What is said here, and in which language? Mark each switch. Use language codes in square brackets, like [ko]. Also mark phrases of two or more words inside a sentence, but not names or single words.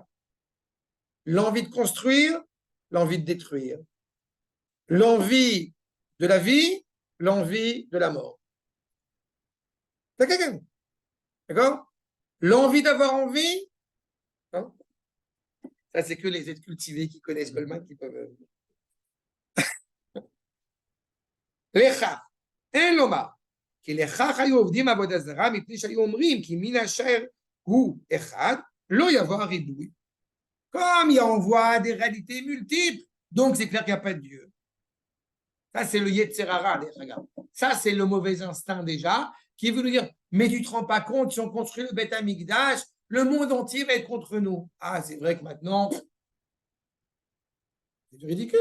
[fr] L'envie de construire, l'envie de détruire. L'envie de la vie, l'envie de la mort. D'accord? L'envie d'avoir envie, hein? Ça c'est que les êtres cultivés qui connaissent Goldman qui peuvent... [he] לכך, אין לומר, כי לכך היו עובדים עבודה זרה, מפני שהיו אומרים כי מן אשר הוא אחד, לא יבוא הריבוי. [fr] Comme il envoie des réalités multiples, donc c'est clair qu'il n'y a pas de Dieu. Ça, c'est le Yetzerara, regarde. Ça, c'est le mauvais instinct déjà, qui veut nous dire, mais tu ne te rends pas compte, si on construit le Beth Amikdash, le monde entier va être contre nous. Ah, c'est vrai que maintenant, c'est ridicule.